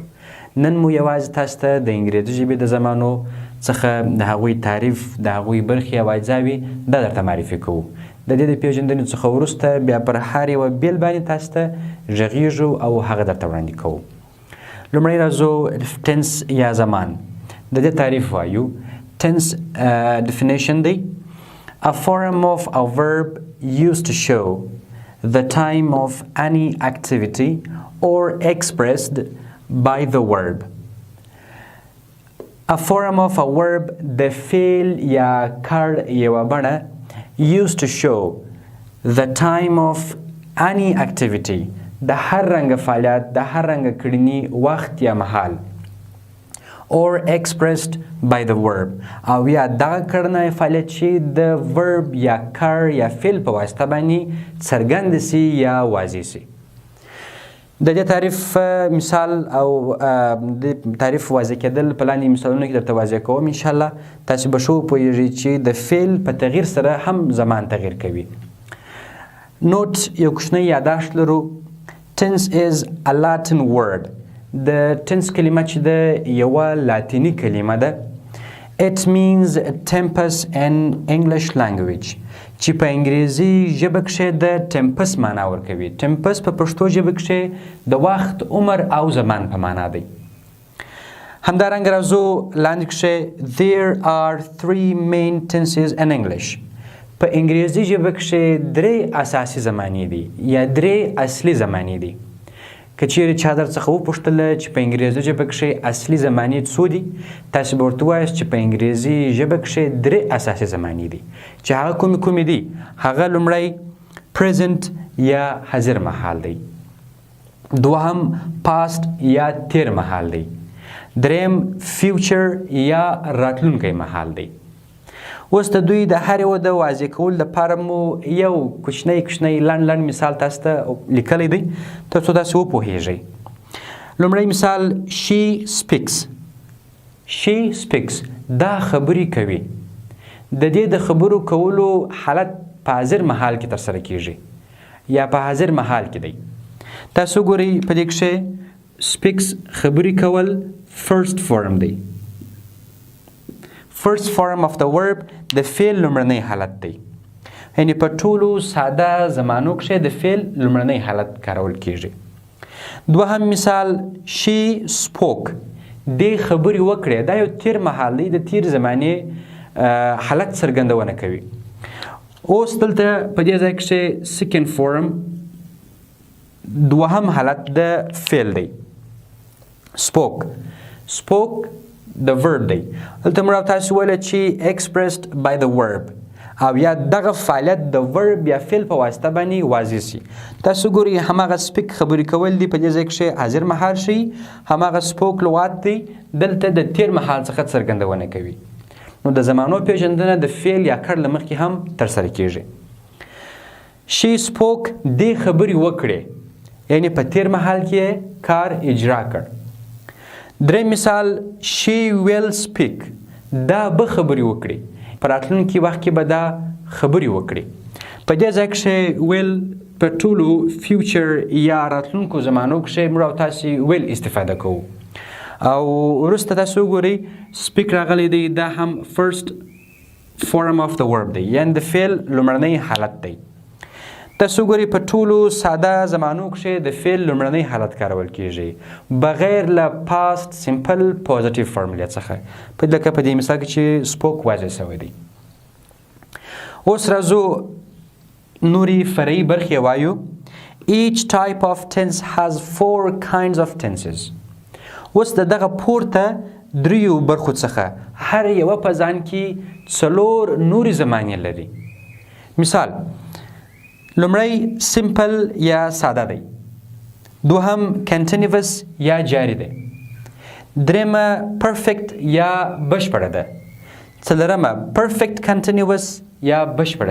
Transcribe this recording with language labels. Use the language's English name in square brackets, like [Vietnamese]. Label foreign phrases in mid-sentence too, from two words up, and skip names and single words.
[Pashto] نن مو یوازې تاسو ته د انګریزي ژبې د زمانو څخه د هغوی تعریف، د هغوی برخې او اجزاوې دا درته معرفي کوو. د دې د پیژندنې څخه وروسته بیا پر هر یوه بیل باندې تاسو ته غږیږو او هغه درته وړاندې کوو. لومړی راځو ټنس یا زمان. د دې تعریف وایو. [English] ټنس definition دی: a form of a verb used to show the time of any activity or expressed by the verb. A form of a verb [Pashto] د فعل یا کړ یوه بڼه [English] used to show the time of any activity [Pashto] د هر رنګه فعالیت، د هر رنګه کړني وخت یا مهال [English] or expressed by the verb [Pashto] او یا دغه کړنه فعالیت چې د verb یا کړ یا فعل په واسطه باندې څرګند سي یا واضح سي. د دې تعریف مثال او د تعریف واضح کېدل په لاندې مثالونو کې درته واضح کوم. انشاءالله تاسو به ښه وپوهیږئ چې د فعل په تغییر سره هم زمان تغییر کوي. نوټ یو کوچنی یاداشت لرو. [English] Tense is a Latin word. [Pashto] د tense کلمه چې ده یوه لاتینی کلمه ده. [English] It means tempus in English language [Pashto] چې په انګریزي ژبه کښې د ټمپس معنا ورکوي. ټمپس په پښتو ژبه کښې د وخت، عمر او زمان په معنا دی. همدارنګه راځو لاندې کښې [English] There are three main tenses in English. [Pashto] په انګریزي ژبه کښې درې اساسي زمانې دي یا درې اصلي زمانې دي. که چیرې چا در څخه وپوښتله چې په انګریزي ژبه کښې اصلي زمانې څو دي، تاسو به ورته ووایاست چې په انګریزي ژبه کښې درې اساسي زمانې دي چې هغه کومې دي. هغه لومړی present یا حاضر مهال دی، دوهم past یا تیر مهال دی، دریم future یا راتلونکی مهال دی. اوس د دوی د هر یوه د واضح کولو لپاره مو یو کوچنی لنډ مثال تاسو ته لیکلی دی تر څو تاسو وپوهیږئ. لومړی مثال [English] she speaks. she speaks [Pashto] دا خبرې کوي. د دې د خبرو کولو حالت په حاضر مهال کې ترسره کیږي یا په حاضر مهال کې دی. تاسو ګورئ په دې کښې speaks خبرې کول [English] first form [Pashto] دی. [English] First form of the verb [Pashto] د فعل لومړنی حالت دی. یعنې په ټولو ساده زمانو کښې د فعل لومړنی حالت کارول کیږي. دوهم مثال [English] she spoke. [Pashto] دې خبرې وکړې. دا یو تیر مهال دی، د تیر زمانې حالت څرګندونه کوي. اوس دلته په دې ځای کښې [English] second form [Pashto] دوهم حالت د فعل دی. spoke د verb دی. دلته موږ تاسو ویله چې [English] expressed by the verb [Pashto] او یا دغه فعالیت د verb یا فعل په واسطه باندې واضح سي. تاسو ګورئ هماغه speak خبرې کول دی په دې ځای کښې حاضر مهال شي، هماغه spoke لغات دی دلته د تیر مهال څخه څرګندونه کوي. نو د زمانو پیژندنه د فعل یا کړ له مخکې هم ترسره کیږي. [English] she spoke [Pashto] دې خبرې وکړې، یعنې په تیر مهال کې کار اجرا کړ. درې مثال [English] she will speak [Pashto] دا به خبرې وکړي په راتلونکي وخت کې به دا خبرې وکړي په دې ځای کښې ویل په ټولو فیوچر یا راتلونکو زمانو کښې موږ او تاسې ویل استفاده کوو او وروسته تاسو وګورئ سپیک راغلی دی دا هم [English] first form of the verb [Pashto] دی یعنې د فعل لومړنی حالت دی تاسو وګورئ په ټولو ساده زمانو کښې د فعل لومړنی حالت کارول کیږي بغیر له [English] past simple positive [Pashto] فارمولې څخه لکه په دې مثال کې چې سپوک واضح شوی دی اوس راځو نوري فرعي برخې وایو [English] each type of tense has 4 kinds of tenses [Pashto] اوس د دغه پورته دریو برخو څخه هر یوه په ځان کې 4 نورې زمانې لري مثال لومړی سمپل یا ساده دی دوهم کنټینیوس یا جاری دی درېیمه پرفیکټ یا بشپړه ده څلورمه [English] perfect continuous [Pashto] یا بشپړه